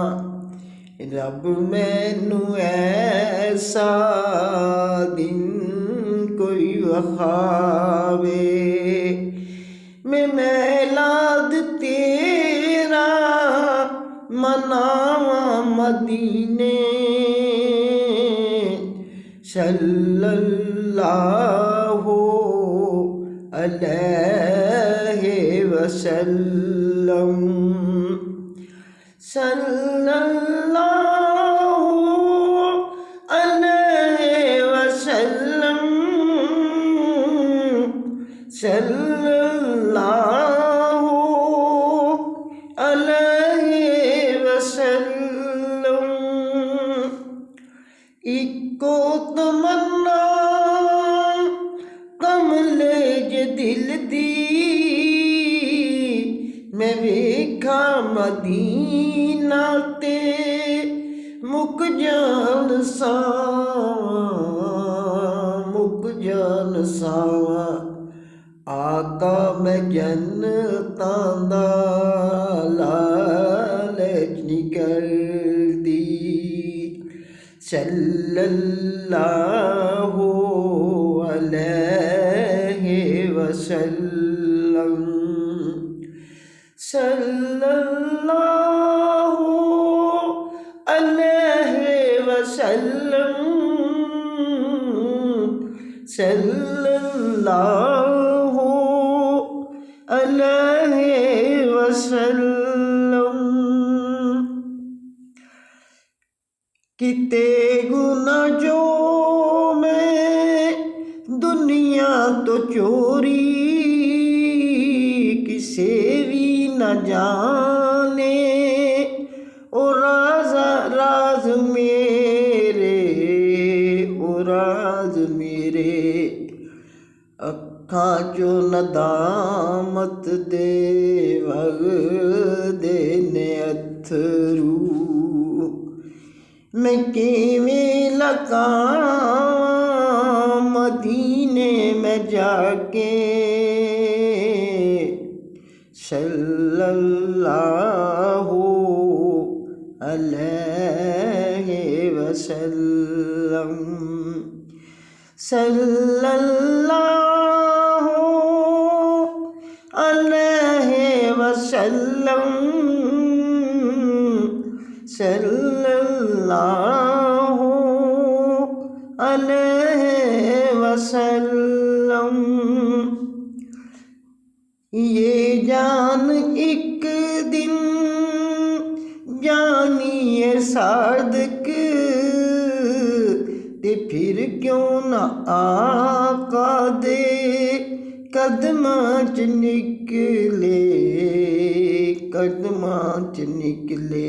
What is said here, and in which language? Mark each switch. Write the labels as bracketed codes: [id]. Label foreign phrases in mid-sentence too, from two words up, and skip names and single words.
[pa] ਰੱਬ ਮੈਨੂੰ ਐਸਾ ਦਿਨ ਕੋਈ ਵਖਾਵੇ, ਮੈਂ ਮੀਲਾਦ ਤੇਰਾ ਮਨਾਵਾਂ ਮਦੀਨੇ। [ar] صلى الله عليه وسلم. صلى الله عليه وسلم. صلى الله عليه وسلم. [pa] ਇੱਕੋ ਤਮੰਨਾ ਕਮਲੇ ਜੇ ਦਿਲ ਦੀ, ਮੈਂ ਵੇਖਾਂ ਮਦੀਨਾ ਤੇ ਮੁੱਕ ਜਾਣ ਸਾਵਾਂ, ਮੁੱਕ ਜਾਣ ਸਾਵਾਂ। ਆਕਾ ਮੈਂ ਜੰਨਤਾਂ ਦਾ ਲਾਲਚ ਨੀ ਕਰਦੀ। [ar] صلى الله عليه وسلم. صلى الله عليه وسلم. صلى الله عليه وسلم. [pa] ਕਿਤੇ ਗੁਨਾਹ ਜੋ ਮੈਂ ਦੁਨੀਆ ਤੋਂ ਚੋਰੀ, ਕਿਸੇ ਵੀ ਨਾ ਜਾਣੇ ਓ ਰਾਜ਼ ਰਾਜ਼ ਮੇਰੇ, ਓ ਰਾਜ਼ ਮੇਰੇ। ਅੱਖਾਂ ਚੋਂ ਨਦਾਮਤ ਦੇ ਵਗਦੇ ਨੇ ਅੱਥਰੂ, ਮੈਂ ਕਿਵੇਂ ਲਗਾਵਾਂ ਮਦੀਨੇ ਮੇਂ ਜਾਕੇ। [ar] صلى الله عليه وسلم. صلى الله عليه وسلم. صلى الله عليه وسلم. [pa] ਯੇ ਜਾਨ ਇੱਕ ਦਿਨ ਜਾਣੀਏ ਸਾਦਕ ਤੇ ਫਿਰ ਕਿਉਂ ਨਾ ਆਕਾ ਦੇ ਕਦਮਾਂ ਚ ਨਿਕਲੇ, ਕਦਮਾਂ ਚ ਨਿਕਲੇ।